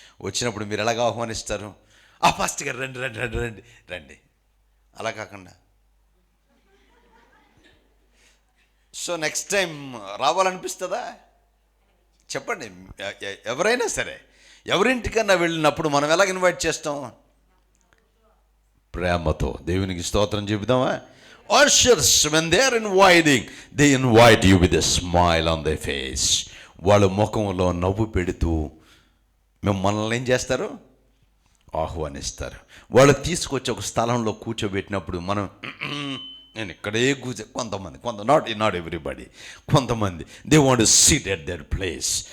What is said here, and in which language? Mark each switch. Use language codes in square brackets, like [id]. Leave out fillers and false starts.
[te] వచ్చినప్పుడు మీరు ఎలాగ ఆహ్వానిస్తారు? ఆ పాస్టర్ గారు రండి రండి రండి రండి రండి, అలా కాకుండా సో నెక్స్ట్ టైం రావాలనిపిస్తుందా? చెప్పండి. ఎవరైనా సరే ఎవరింటికన్నా వెళ్ళినప్పుడు మనం ఎలాగ ఇన్వైట్ చేస్తాం? ప్రేమతో. దేవునికి స్తోత్రం చెబుదామా? [en] Ushers, when they are inviting, they invite you with a smile on their face. [te] వాళ్ళ ముఖంలో నవ్వు పెడుతూ మిమ్మల్ని ఏం చేస్తారు? ఆహ్వానిస్తారు. వాళ్ళు తీసుకొచ్చి ఒక స్థలంలో కూర్చోబెట్టినప్పుడు మనం నేను ఇక్కడే కొంతమంది [en] not everybody, [te] కొంతమంది [en] They want to sit at their place.